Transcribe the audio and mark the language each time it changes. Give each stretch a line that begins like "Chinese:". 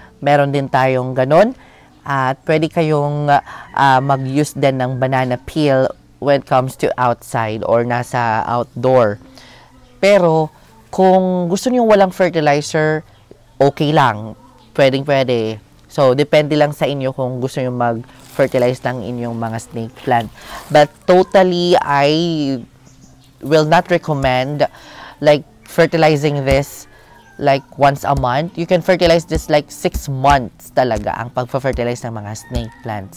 Filipino: Meron din tayong ganon. At pwede kayong mag-use din ng banana peel
English: when it comes to outside
Filipino: or nasa outdoor. Pero, kung gusto niyo walang fertilizer, okay lang. Pwedeng-pwede. So, depende lang sa inyo kung gusto nyo mag-fertilize ng inyong mga snake plant.
English: But totally, I will not recommend like fertilizing this like once a month. You can fertilize this like 6 months
Filipino: talaga ang pag-fertilize ng mga snake plant.